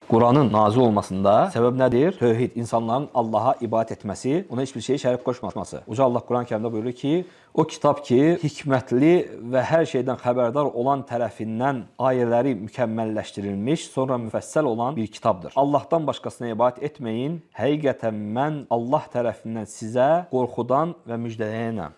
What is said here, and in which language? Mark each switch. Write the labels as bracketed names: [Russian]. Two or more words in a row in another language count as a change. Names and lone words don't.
[Turkish] Kur'an'ın nazil olmasında sebep nedir? Tövhid, insanların Allah'a ibadet etmesi, ona hiçbir şeyi [Azerbaijani] şərik qoşmaması. Uca Allah Kur'an-ı Kerimdə buyurur ki, o kitap ki, hikmətli və hər şeydən xəbərdar olan tərəfindən ayələri mükəmməlləşdirilmiş, sonra müfəssəl olan bir kitabdır. Allah'tan başqasına ibadet etməyin, həqiqətən mən Allah tərəfindən sizə qorxudan və müjdələyənəm.